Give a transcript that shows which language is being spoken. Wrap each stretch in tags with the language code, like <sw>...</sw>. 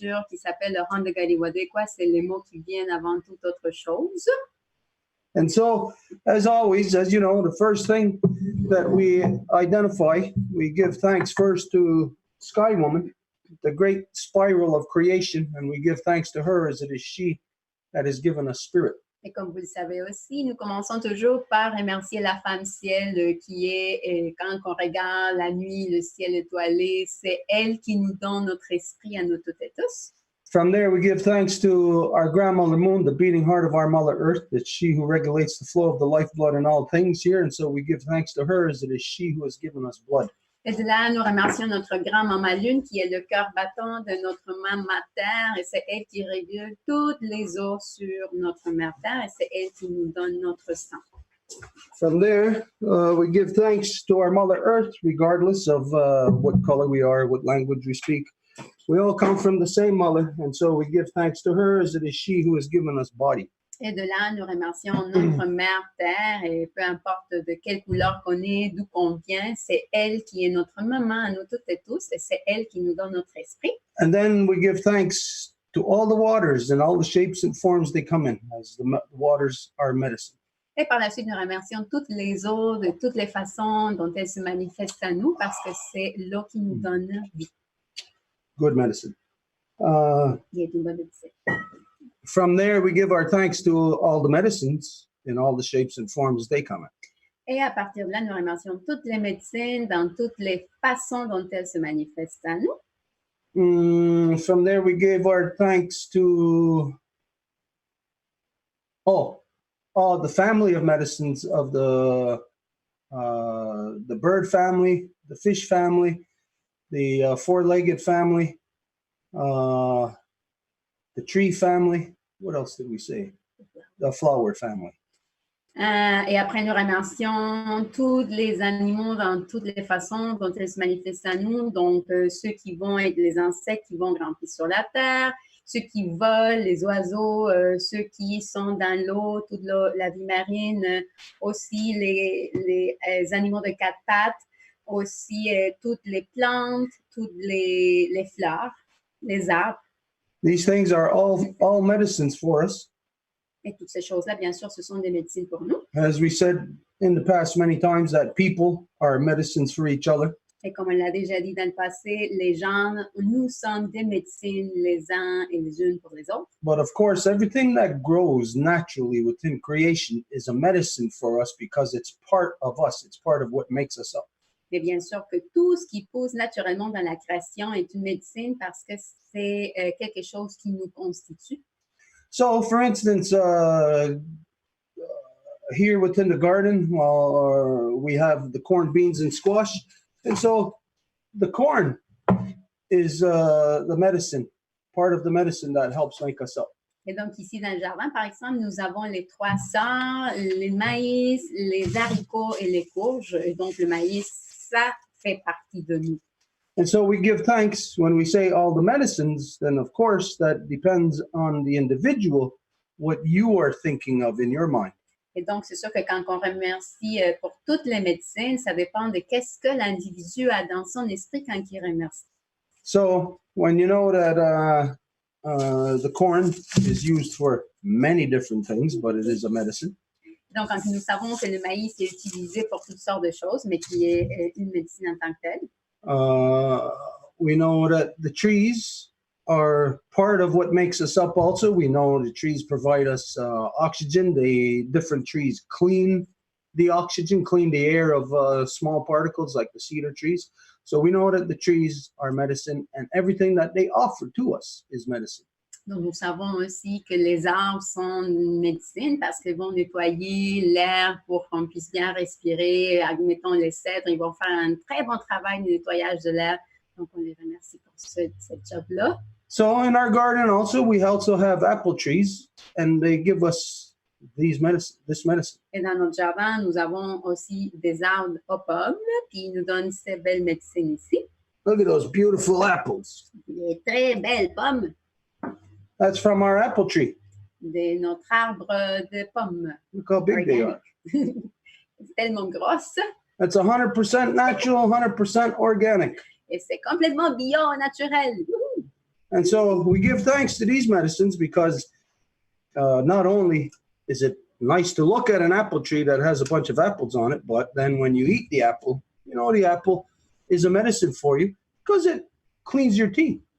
<fr>Qui s'appelle le rang de Québécois, c'est les mots qui viennent avant toute autre chose.</fr> <en>And so, as always, as you know, the first thing that we identify, we give thanks first to Sky Woman, the great spiral of creation, and we give thanks to her as it is she that has given us spirit.</en> <fr>Et comme vous le savez aussi, nous commençons toujours par remercier la femme ciel qui est, quand on regarde la nuit, le ciel étoilé, c'est elle qui nous donne notre esprit à nous toutes et tous.</fr> <en>From there, we give thanks to our grandmother moon, the beating heart of our mother earth. It's she who regulates the flow of the lifeblood in all things here. And so we give thanks to her as it is she who has given us blood.</en> <fr>Et de là, nous remercions notre grand-maman Lune qui est le cœur battant de notre maman Terre et c'est elle qui régule toutes les eaux sur notre mère Terre et c'est elle qui nous donne notre sang.</fr> <en>From there, we give thanks to our Mother Earth, regardless of what color we are, what language we speak. We all come from the same mother, and so we give thanks to her as it is she who has given us body.</en> <fr>Et de là, nous remercions notre mère Terre et peu importe de quelle couleur qu'on est, d'où qu'on vient, c'est elle qui est notre maman à nous toutes et tous et c'est elle qui nous donne notre esprit.</fr> <en>And then we give thanks to all the waters and all the shapes and forms they come in, as the waters are medicine.</en> <fr>Et par la suite, nous remercions toutes les eaux de toutes les façons dont elles se manifestent à nous parce que c'est l'eau qui nous donne vie.</fr> <en>Good medicine.</en> <fr>Il est une bonne médecine.</fr> <en>From there, we give our thanks to all the medicines in all the shapes and forms they come in.</en> <fr>Et à partir de là, nous remercions toutes les médecines dans toutes les façons dont elles se manifestent à nous.</fr> <en>From there, we gave our thanks to the family of medicines of the bird family, the fish family, the four-legged family, the tree family. What else did we say? The flower family.</en> <fr>Et après, nous remercions tous les animaux dans toutes les façons dont ils se manifestent à nous. Donc, ceux qui vont être les insectes qui vont grimper sur la terre, ceux qui volent, les oiseaux, ceux qui sont dans l'eau, toute la vie marine, aussi les animaux de quatre pattes, aussi toutes les plantes, toutes les fleurs, les arbres.</fr> <en>These things are all medicines for us.</en> <fr>Et toutes ces choses-là, bien sûr, ce sont des médecines pour nous.</fr> <en>As we said in the past many times, that people are medicines for each other.</en> <fr>Et comme on l'a déjà dit dans le passé, les gens, nous sommes des médecines les uns et les unes pour les autres.</fr> <en>But of course, everything that grows naturally within creation is a medicine for us because it's part of us. It's part of what makes us up.</en> <fr>Mais bien sûr que tout ce qui pousse naturellement dans la création est une médecine parce que c'est quelque chose qui nous constitue.</fr> <en>So, for instance, here within the garden, we have the corn, beans, and squash. And so the corn is the medicine, part of the medicine that helps make us up.</en> <fr>Et donc ici dans le jardin, par exemple, nous avons les trois sorts, les maïs, les haricots et les courges. Et donc le maïs, ça fait partie de nous.</fr> <en>And so we give thanks when we say all the medicines, then of course that depends on the individual, what you are thinking of in your mind.</en> <fr>Et donc, c'est sûr que quand on remercie pour toutes les médecines, ça dépend de qu'est-ce que l'individu a dans son esprit quand il remercie.</fr> <en>So when you know that the corn is used for many different things, but it is a medicine.</en> <fr>Donc, quand nous savons que le maïs est utilisé pour toutes sortes de choses, mais qui est une médecine en tant que telle.</fr> <en>We know that the trees are part of what makes us up also. We know the trees provide us oxygen. The different trees clean the oxygen, clean the air of small particles like the cedar trees. So we know that the trees are medicine and everything that they offer to us is medicine.</en> <fr>Donc, nous savons aussi que les arbres sont une médecine parce qu'ils vont nettoyer l'air pour qu'on puisse bien respirer. Admettons les cèdres, ils vont faire un très bon travail de nettoyage de l'air. Donc, on les remercie pour cette job-là.</fr> <en>So in our garden also, we also have apple trees and they give us this medicine.</en> <fr>Et dans notre jardin, nous avons aussi des arbres aux pommes, puis ils nous donnent ces belles médecines ici.</fr> <en>Look at those beautiful apples.</en> <fr>Des très belles pommes.</fr> <en>That's from our apple tree.</en> <fr>De notre arbre de pommes.</fr> <en>Look how big they are.</en> <fr>C'est tellement grosse.</fr> <en>That's 100% natural, 100% organic.</en> <fr>Et c'est complètement bio, naturel.</fr> <en>And so we give thanks to these medicines because not only is it nice to look at an apple tree that has a bunch of apples on it, but then when you eat the apple, you know, the apple is a medicine for you because it cleans your teeth.</en>